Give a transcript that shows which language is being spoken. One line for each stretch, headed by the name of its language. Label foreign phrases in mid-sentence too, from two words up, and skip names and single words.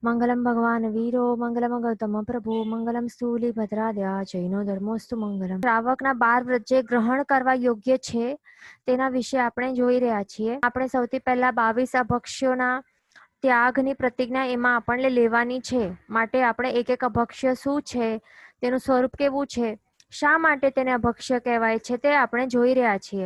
Sanskrit: मंगलम भगवान वीरो मंगलम गौतम प्रभु मंगलम स्थूली भद्राद्या जैनो धर्मोस्तु मंगलम।
Gujarati: શ્રાવકના 12 વ્રત જે ગ્રહણ કરવા યોગ્ય છે તેના વિશે આપણે જોઈ રહ્યા છીએ. આપણે સૌથી પહેલા 22 અભક્ષ્યોના ત્યાગની પ્રતિજ્ઞા એમાં આપણને લેવાની છે. માટે આપણે એક એક અભક્ષ્ય શું છે, તેનું સ્વરૂપ કેવું છે, શા માટે તેને અભક્ષ્ય કહેવાય છે તે આપણે જોઈ રહ્યા છીએ.